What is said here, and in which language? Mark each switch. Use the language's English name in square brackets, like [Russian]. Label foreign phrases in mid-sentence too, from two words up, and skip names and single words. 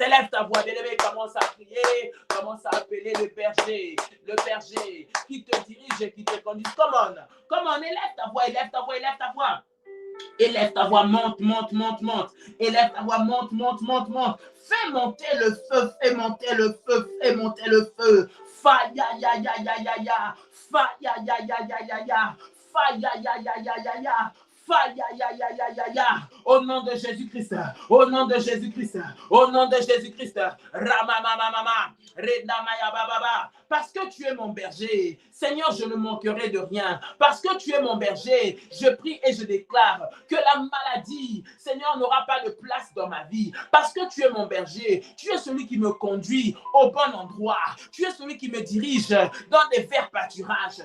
[French] Élève ta voix, bien-aimé, commence à prier, commence à appeler le berger qui te dirige et qui te conduit. [English] Come on, [French] élève ta voix, élève ta voix, élève ta voix. Élève ta voix, monte, monte, monte, monte. Élève ta voix, monte, monte, monte, monte. Fais monter le feu, fais monter le feu, fais monter le feu. Fa ya ya ya ya ya ya. Fa ya ya ya ya ya ya. Fa ya ya ya ya ya ya. Fa ya ya ya ya ya ya. Au nom de Jésus-Christ, au nom de Jésus-Christ, au nom de Jésus-Christ. Rama mama mama. Reda maya baba. Parce que tu es mon berger, Seigneur, je ne manquerai de rien. Parce que tu es mon berger, je prie et je déclare que la maladie, Seigneur, n'aura pas de place dans ma vie. Parce que tu es mon berger, tu es celui qui me conduit au bon endroit. Tu es celui qui me dirige dans des verts pâturages.